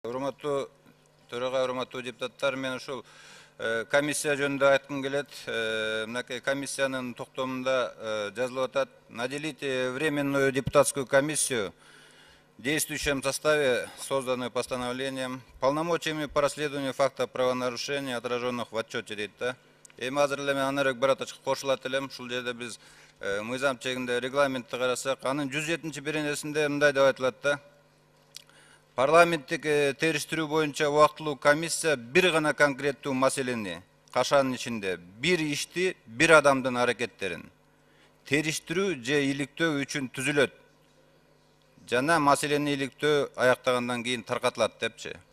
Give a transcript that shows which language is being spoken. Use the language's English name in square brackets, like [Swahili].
[Kyrgyz] Урматтуу төраға, урматтуу депутаттар, мен ушул комиссия жөнүндө айткым келет. Мынакей комиссиянын токтомунда жазылып атат: [Russian] наделить временную депутатскую комиссию в действующем составе, созданную постановлением, полномочиями по расследованию фактов правонарушений, отраженных в отчете, [Kyrgyz] дейт да. Эми азыр эле мен анарык бир атачка кошулат элем. Ушул жерде биз мыйзам чегинде регламентти карасак, анын 107-беренесинде мындай деп айтылат да: парламенттик териштирүү боюнча убактылуу комиссия бир гана конкреттүү маселени, кашанын ичинде бир ишти, бир адамдын аракеттерин териштирүү же иликтөө үчүн түзүлөт жана маселени иликтөө аяктагандан кийин таркатылат депчи.